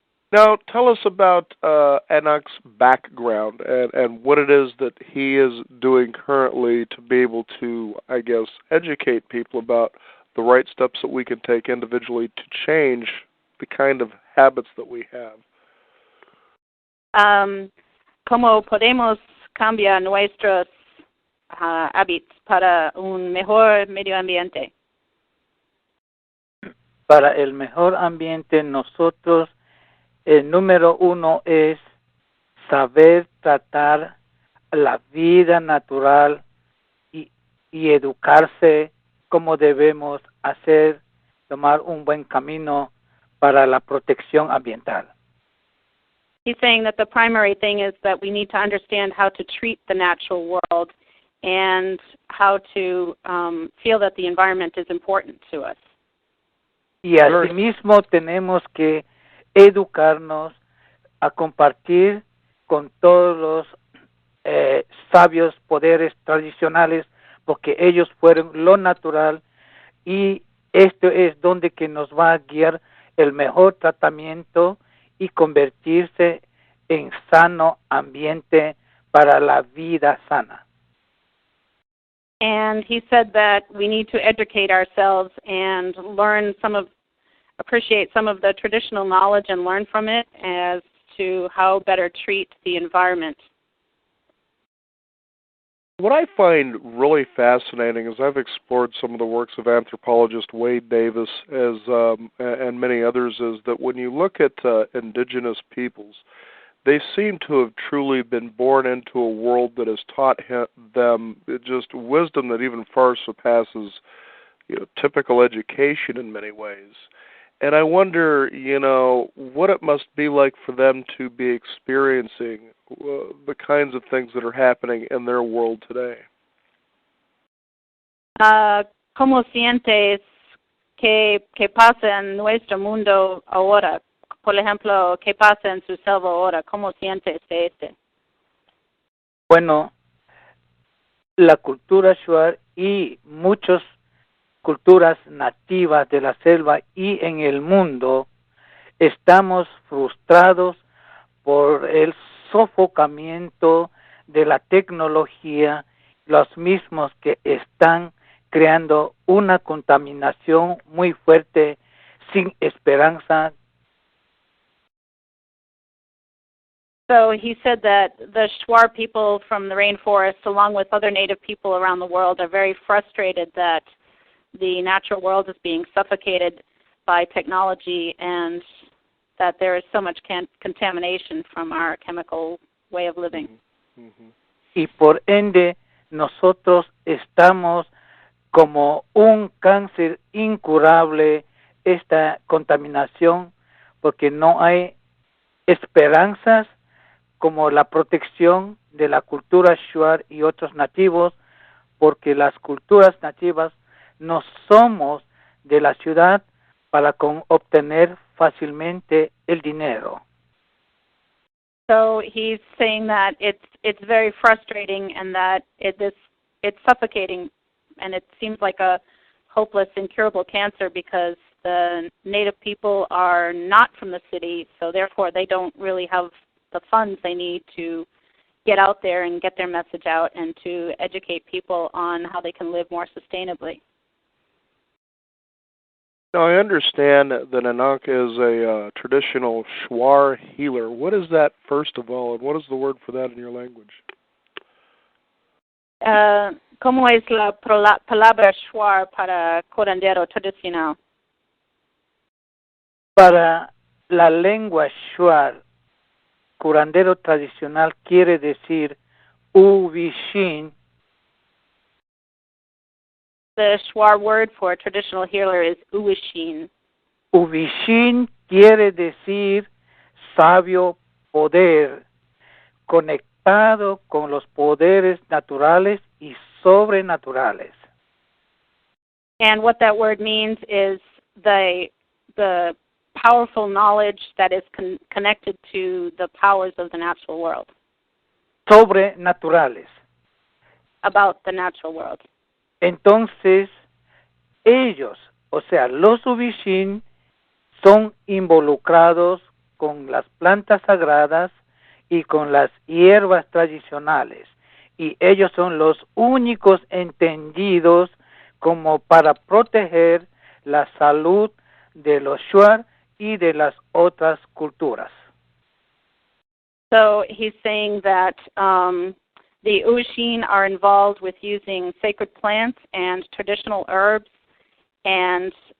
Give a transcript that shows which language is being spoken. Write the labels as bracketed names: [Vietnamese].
[English] Now, tell us about Anank's background and what it is that he is doing currently to be able to, I guess, educate people about the right steps that we can take individually to change the kind of habits that we have. [Spanish] ¿Cómo podemos cambiar nuestros hábitos para un mejor medio ambiente? Para el mejor ambiente, nosotros, el número uno es saber tratar la vida natural y educarse cómo debemos hacer, tomar un buen camino para la protección ambiental. [English] He's saying that the primary thing is that we need to understand how to treat the natural world and how to feel that the environment is important to us. [Spanish] Y asimismo tenemos que educarnos a compartir con todos los sabios poderes tradicionales, porque ellos fueron lo natural y esto es donde que nos va a guiar el mejor tratamiento y convertirse en sano ambiente para la vida sana. [English] And he said that we need to educate ourselves and appreciate some of the traditional knowledge and learn from it as to how better treat the environment. What I find really fascinating as I've explored some of the works of anthropologist Wade Davis and many others is that when you look at indigenous peoples, they seem to have truly been born into a world that has taught them just wisdom that even far surpasses, typical education in many ways. And I wonder, what it must be like for them to be experiencing the kinds of things that are happening in their world today. [Spanish] ¿Cómo sientes que pasa en nuestro mundo ahora? Por ejemplo, ¿qué pasa en su selva ahora? ¿Cómo sientes de este? Bueno, la cultura Shuar y muchas culturas nativas de la selva y en el mundo estamos frustrados por el sofocamiento de la tecnología, los mismos que están creando una contaminación muy fuerte sin esperanza. [English] So he said that the Shuar people from the rainforest, along with other native people around the world, are very frustrated that the natural world is being suffocated by technology and that there is so much contamination from our chemical way of living. Mm-hmm. [Spanish] Y por ende, nosotros estamos como un cáncer incurable, esta contaminación, porque no hay esperanzas como la protección de la cultura Shuar y otros nativos, porque las culturas nativas no somos de la ciudad para obtener fácilmente el dinero. [English] So he's saying that it's very frustrating and that it's suffocating, and it seems like a hopeless, incurable cancer because the native people are not from the city, so therefore they don't really have the funds they need to get out there and get their message out and to educate people on how they can live more sustainably. Now, I understand that Anank is a traditional Shuar healer. What is that, first of all, and what is the word for that in your language? [Spanish] ¿Cómo es la palabra Shuar para curandero tradicional? Para la lengua Shuar, curandero tradicional quiere decir Uvishin. [English] The Shuar word for a traditional healer is Uwishin. [Spanish] Uvishin quiere decir sabio poder, conectado con los poderes naturales y sobrenaturales. [English] And what that word means is the powerful knowledge that is connected to the powers of the natural world. [Spanish] Sobrenaturales. [English] About the natural world. [Spanish] Entonces, ellos, o sea, los Uvishin, son involucrados con las plantas sagradas y con las hierbas tradicionales. Y ellos son los únicos entendidos como para proteger la salud de los Shuar y de las otras culturas. [English] So he's saying that the Uwishin are involved with using sacred plants and traditional herbs, and